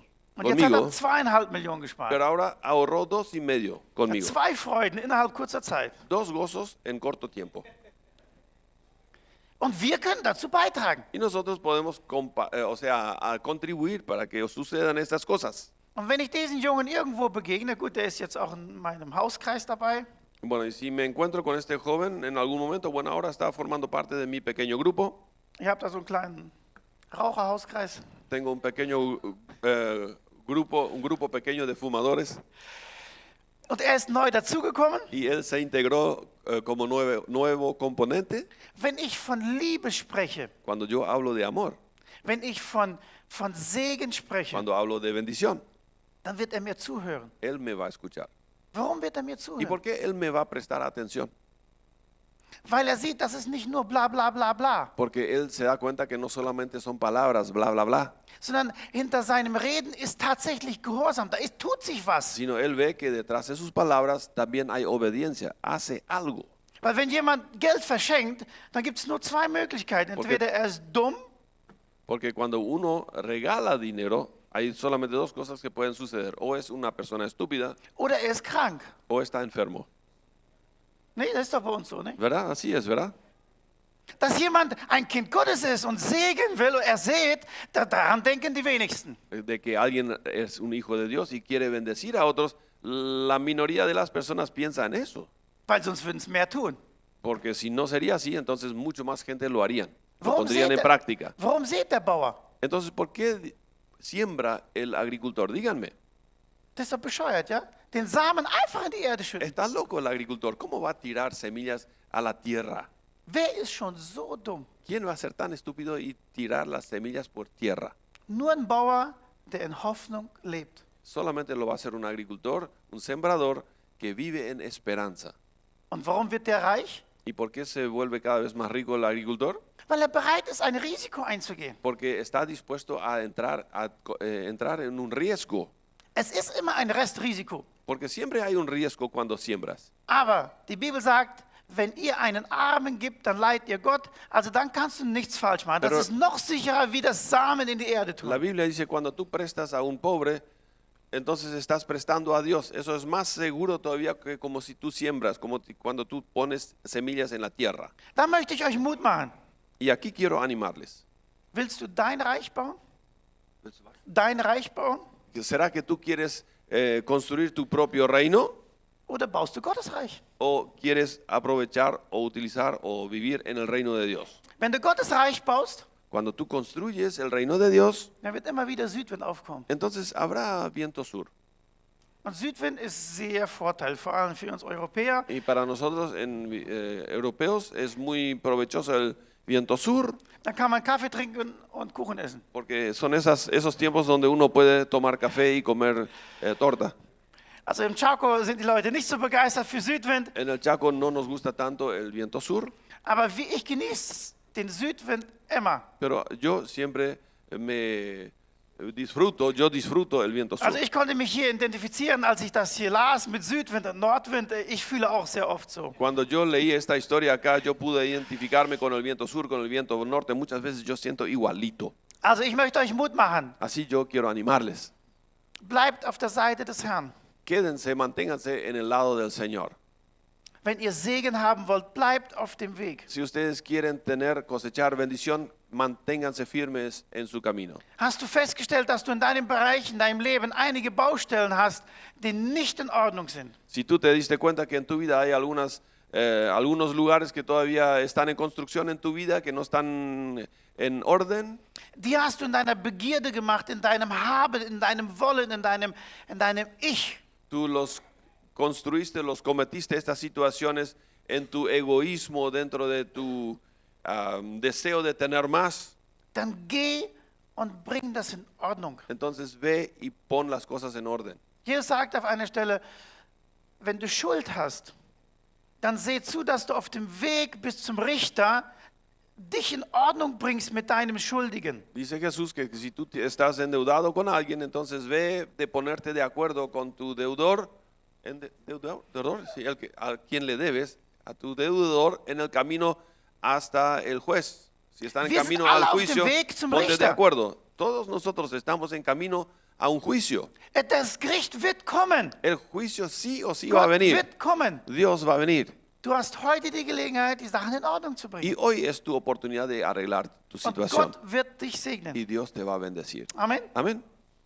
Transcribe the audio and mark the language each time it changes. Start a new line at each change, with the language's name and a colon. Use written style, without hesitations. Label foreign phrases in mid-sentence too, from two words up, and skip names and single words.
German: Und jetzt hat er
Spanish: conmigo,
German: 2,5 Millionen gespart.
Spanish: pero ahora ahorró 2,5
German: Hat
Spanish: conmigo.
German: 2 Freuden innerhalb kurzer Zeit.
Spanish: 2 gozos en corto tiempo.
German: Und wir können dazu beitragen.
Spanish: Y nosotros podemos a contribuir para que sucedan estas cosas.
German: Und wenn ich diesen Jungen irgendwo begegne, gut, der ist jetzt auch in meinem Hauskreis dabei,
Spanish: Bueno, y si me encuentro con este joven en algún momento, bueno, ahora está formando parte de mi pequeño grupo.
German: ich habe da so einen kleinen Raucherhauskreis.
Spanish: Tengo un pequeño un grupo pequeño de fumadores
German: Und er ist neu dazugekommen.
Spanish: y él se integró como nuevo componente.
German: Wenn ich von Liebe spreche,
Spanish: Cuando yo hablo de amor,
German: wenn ich von Segen spreche,
Spanish: cuando hablo de bendición,
German: dann wird er mir zuhören.
Spanish: él me va a escuchar.
German: Warum wird er mir
Spanish: ¿Y
German: zuhören?
Spanish: por qué él me va a prestar atención?
German: Weil er sieht, das ist nicht nur bla bla bla bla,
Spanish: Porque él se da cuenta que no solamente son palabras, bla, bla, bla,
German: sondern hinter seinem Reden ist tatsächlich Gehorsam. Tut sich was.
Spanish: sino él ve que detrás de sus palabras también hay obediencia, hace algo.
German: Weil wenn jemand Geld verschenkt, dann gibt es nur 2 Möglichkeiten.
Spanish: Porque-
German: Entweder er ist dumm
Spanish: Porque cuando uno regala dinero, hay solamente 2 cosas que pueden suceder. O es una persona estúpida
German: oder er ist krank.
Spanish: o está enfermo.
German: Nee, das ist doch bei uns so, ne?
Spanish: ¿Verdad? Así es, ¿verdad?
German: Dass jemand ein Kind Gottes ist und segnen will und er sät, daran denken die wenigsten.
Spanish: De que alguien es un hijo de Dios y quiere bendecir a otros, la minoría de las personas piensa en eso.
German: Weil sonst würden es mehr tun.
Spanish: Porque si no sería así, entonces mucho más gente lo harían, lo
German: Warum
Spanish: pondrían en práctica.
German: warum sät der Bauer?
Spanish: Entonces, ¿por qué siembra el agricultor? Díganme,
German: Das ist doch bescheuert, ja? Den Samen einfach in die Erde schütten.
Spanish: está loco el agricultor. ¿Cómo va a tirar semillas a la tierra?
German: Wer ist schon so dumm?
Spanish: ¿Quién va a ser tan estúpido y tirar las semillas por tierra?
German: Nur ein Bauer, der in Hoffnung lebt.
Spanish: Solamente lo va a hacer un agricultor, un sembrador que vive en esperanza.
German: Und warum wird der reich?
Spanish: ¿Y por qué se vuelve cada vez más rico el agricultor?
German: Weil er bereit ist, ein Risiko einzugehen.
Spanish: Porque está dispuesto a entrar en un riesgo.
German: Es ist immer ein Restrisiko.
Spanish: Porque siempre hay un riesgo cuando siembras.
German: Aber die Bibel sagt, wenn ihr einen Armen gibt, dann leiht ihr Gott. Also dann kannst du nichts falsch machen. Das
Spanish: Pero-
German: ist noch sicherer, wie das Samen in die Erde
Spanish: La
German: tun.
Spanish: Biblia dice, cuando tú prestas a un pobre, entonces estás prestando a Dios. Eso es más seguro todavía que como si tú siembras, cuando tú pones semillas en la tierra.
German: Da möchte ich euch Mut machen.
Spanish: Y aquí quiero animarles.
German: Willst du dein Reich bauen? Dein Reich bauen?
Spanish: ¿Será que tú quieres construir tu propio reino?
German: Oder baust du Gottes Reich?
Spanish: ¿O quieres aprovechar o utilizar o vivir en el reino de Dios?
German: Wenn du Gottes Reich baust,
Spanish: Cuando tú construyes el reino de Dios,
German: dann wird immer wieder Südwind aufkommen.
Spanish: entonces habrá viento sur.
German: Und Südwind ist sehr Vorteil, vor allem für uns Europäer.
Spanish: Y para nosotros, europeos, es muy provechoso viento sur,
German: dann kann man Kaffee trinken und Kuchen essen.
Spanish: porque son esos tiempos donde uno puede tomar café y comer torta.
German: Also im Chaco sind die Leute nicht so begeistert für Südwind,
Spanish: En el Chaco no nos gusta tanto el viento sur,
German: aber wie ich genieße den Südwind immer.
Spanish: pero yo siempre yo disfruto el viento sur.
German: Also ich konnte mich hier identifizieren, als ich das hier las mit Südwind und Nordwind. Ich fühle auch sehr oft so.
Spanish: Cuando yo leí esta historia acá, yo pude identificarme con el viento sur, con el viento norte. Muchas veces yo siento igualito.
German: Also ich möchte euch Mut machen.
Spanish: Así yo quiero animarles.
German: Bleibt auf der Seite des Herrn.
Spanish: Quédense, manténganse en el lado del Señor.
German: Wenn ihr Segen haben wollt, bleibt auf dem Weg.
Spanish: Si ustedes quieren cosechar bendición, manténganse firmes en su camino.
German: Hast du festgestellt, dass du in deinem Bereich, in deinem Leben einige Baustellen hast, die nicht in Ordnung sind?
Spanish: Si tú te diste cuenta que en tu vida hay algunos lugares que todavía están en construcción en tu vida, que no están en orden,
German: Die hast du in deiner Begierde gemacht, in deinem Haben, in deinem Wollen, in deinem Ich.
Spanish: tú los construiste, los cometiste estas situaciones en tu egoísmo, dentro de tu deseo de tener más.
German: Dann geh und bring das in Ordnung.
Spanish: Entonces ve y pon las cosas en orden.
German: Jesus sagt auf einer Stelle, wenn du Schuld hast, dann seh zu, dass du auf dem Weg bis zum Richter dich in Ordnung bringst mit deinem Schuldigen.
Spanish: Dice Jesús que si tú estás endeudado con alguien, entonces ve de ponerte de acuerdo con tu deudor, sí, a quien le debes, a tu deudor en el camino hasta el juez. Si están en
German: Wir
Spanish: camino
German: sind alle
Spanish: al
German: auf dem
Spanish: juicio,
German: Weg zum
Spanish: ponte de
German: Richter.
Spanish: acuerdo. Todos nosotros estamos en camino a un juicio.
German: Das Gericht wird kommen.
Spanish: El juicio sí o sí va a
German: Gott
Spanish: venir.
German: wird kommen.
Spanish: Dios va a venir.
German: Du hast heute die Gelegenheit, die Sachen in Ordnung zu bringen.
Spanish: Y hoy es tu oportunidad de arreglar tu
German: Und
Spanish: situación.
German: Gott wird dich segnen.
Spanish: Y Dios te va a bendecir.
German: Amen.
Spanish: Amén.